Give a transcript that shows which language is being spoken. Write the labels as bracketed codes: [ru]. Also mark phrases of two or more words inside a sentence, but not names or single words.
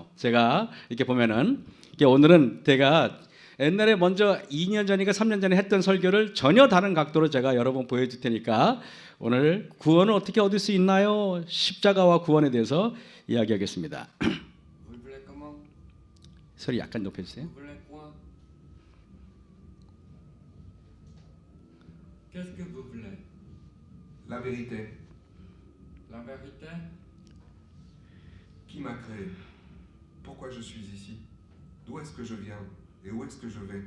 [ko] 제가 이렇게 보면은 오늘은 제가 옛날에 먼저 2년 전인가 3년 전에 했던 설교를 전혀 다른 각도로 제가 여러 번 보여줄 테니까 오늘 구원을 어떻게 얻을 수 있나요? 십자가와 구원에 대해서 이야기하겠습니다. 소리 약간 높여주세요. [fr] Qu'est-ce que vous voulez? La vérité. La vérité? Qui m'a créé? Pourquoi je suis ici? D'où est-ce que je viens? Et où est-ce que je vais?